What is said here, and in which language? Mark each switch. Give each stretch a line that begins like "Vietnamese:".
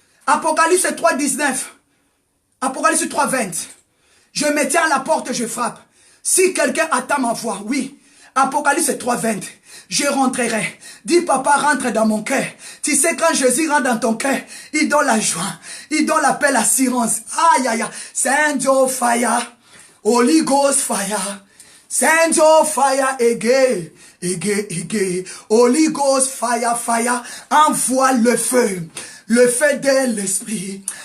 French: Apocalypse 3:19, Apocalypse 3:20, je me tiens à la porte, je frappe. Si quelqu'un attend ma voix, oui, Apocalypse 3:20, je rentrerai. Dis, papa, rentre dans mon cœur. Tu sais, quand Jésus rentre dans ton cœur, il donne la joie, il donne la paix, l'assurance. Aïe, aïe, aïe.
English: Send your fire, Holy Ghost fire. Send your fire again, again. Holy Ghost fire, fire.
French: Envoie le feu de l'esprit.